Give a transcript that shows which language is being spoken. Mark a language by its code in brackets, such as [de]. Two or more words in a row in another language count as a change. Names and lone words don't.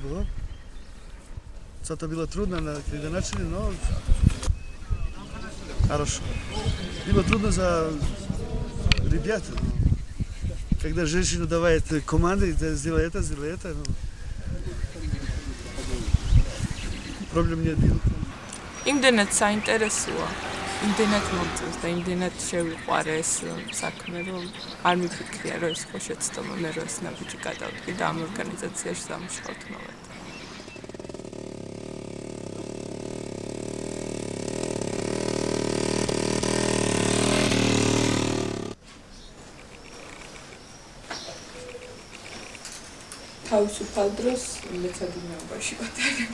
[ru] Это было трудно, когда начали, но хорошо. Было трудно за ребят. Когда женщина давает команды, сделай это, проблем не было. [ka] იმდენად საინტერესოა, იმდენად მომწონს და იმდენად შევიყვარე ეს საქმე, რომ არ მიფიქრია, რომ ეს ხო შეცდომა, მე რომ ეს ნაბიჯი გადავდგი და ამ ორგანიზაციაში დამუშავოთ მოვა. თავისუფალ დროს მეცადინეობაში ვატარებ.